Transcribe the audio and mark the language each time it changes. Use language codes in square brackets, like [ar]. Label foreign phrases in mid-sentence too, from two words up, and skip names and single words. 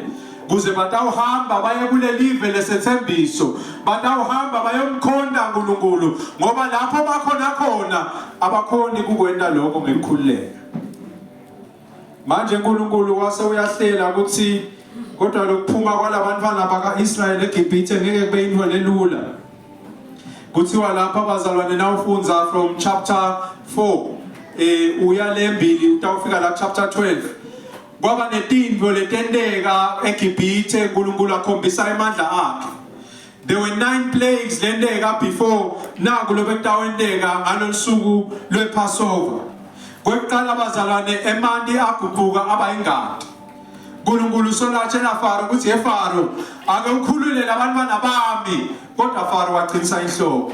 [ss] Kuze batawuhamba baye kule live lesethembiso, batawuhamba bayomkhonda uNkulunkulu ngoba lapho bakhona khona abakhoni kukwenda lokho ngekukhululeka. Manje uNkulunkulu wase uyahlela ukuthi kodwa lokuphuma kwalabantwana bakaIsrael eGibhithe ngeke kube into lelula. Kuthiwa lapha abazalwane nawufunza [en] from chapter 4 [ss] uya lembili utawufika la chapter 12. Kwaba netindvo letendeka eGibhithe uNkulunkulu akhombisa emandla akhe. [en] There were 9 plagues lendeka before [ss] naku lobekutawendeka ngalolusuku lwePassover. Kwekuqala abazalwane emandi aguquka aba ingadi. uNkulunkulu solatshela Faro ukuthi Faro ake ukhulule labantwana bami, kodwa Faro waqinisa inhloko.